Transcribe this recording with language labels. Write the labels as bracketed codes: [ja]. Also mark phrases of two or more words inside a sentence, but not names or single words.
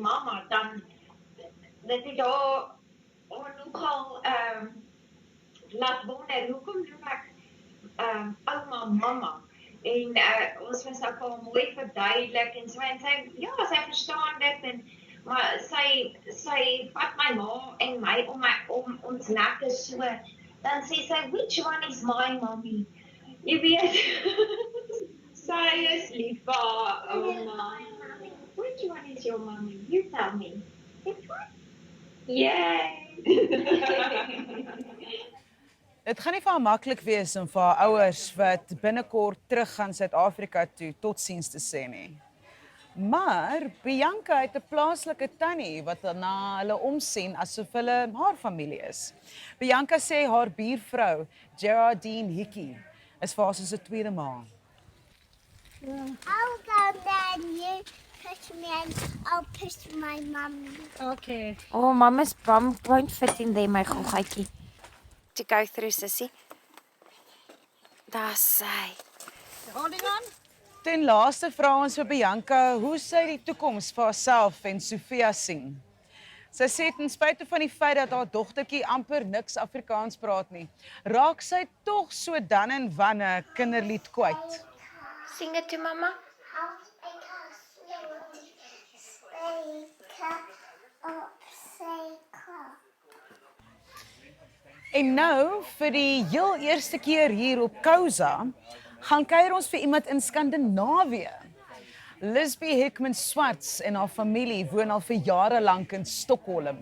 [af] mamma dan dit het daar nogal laat wonder hoekom noem ek ouma mamma en ons was ook al mooi verduidelik en so en sy ja sy verstaan dit en maar sy vat my ma en my om ons nekke so dan sê sy [en] which one is my mommy [af] jy weet sy is lief vir ouma [en] which one is your mommy you tell me which one yay [af] Dit gaan nie vir haar maklik wees om vir haar ouers wat binnekort terug gaan Suid-Afrika toe totsiens te sê nie. Maar Bianca het 'n plaaslike tannie wat na hulle omsien asof hulle haar familie is. Bianca sê haar buurvrou, Geraldine Hickey, is vir haar soos 'n tweede ma. [en] I'll go there and you push me and I'll push my mummy. Okay. Oh, Mama's bum won't fit in there, my goggatjie. To go through, sissy. [af] Daar's sy. [en] Holding on. [af] Ten laaste vra ons vir Bianca hoe sy die toekoms vir haarself en Sofia sien. Sy sê ten spyte van die feit dat haar dogtertjie amper niks Afrikaans praat nie, raak sy tog so dan en wanneer 'n kinderlied kwyt. [en] Sing it to Mama. [af] En nou, vir die heel eerste keer hier op Kousa, gaan kuier ons vir iemand in Skandinawië. Lisbie Hickman Swarts en haar familie woon al vir jare lank in Stockholm.